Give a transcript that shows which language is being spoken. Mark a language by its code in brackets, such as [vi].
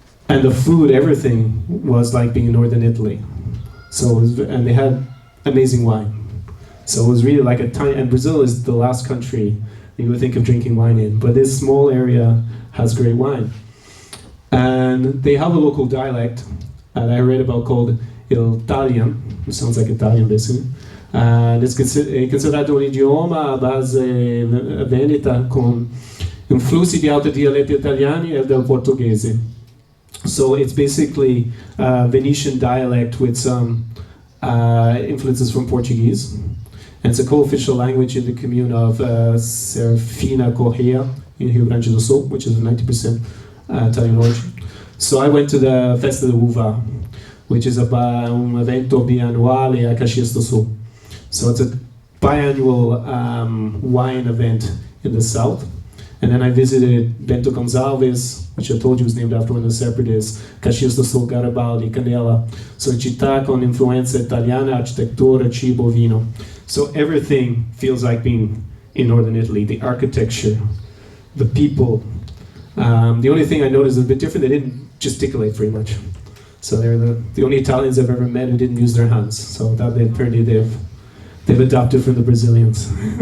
[en] And the food, everything was like being in northern Italy. So it was, and they had amazing wine. So it was really like a tiny, and Brazil is the last country you would think of drinking wine in, but this small area has great wine. And they have a local dialect that I read about called Il Talian, which sounds like Italian basically. And it's [it] considerato un idioma a base veneta con influssi di altri dialetti italiani e del portoghese. [en] So it's basically Venetian dialect with some influences from Portuguese. And it's a co-official language in the commune of Serfina Correia in Rio Grande do Sul, which is 90% Italian origin. So I went to the Festa da Uva, which is [it] un evento biannuale a [en] Caxias do Sul. So it's a biannual wine event in the south. And then I visited Bento Gonçalves, which I told you was named after one of the separatists, Caxias do Sul, Garibaldi, Canela. [it] So città con influenza italiana, architettura, cibo, vino. [en] So everything feels like being in northern Italy. The architecture, the people. The only thing I noticed is a bit different, they didn't gesticulate very much. So they're the only Italians I've ever met who didn't use their hands. So that apparently they've adopted from the Brazilians.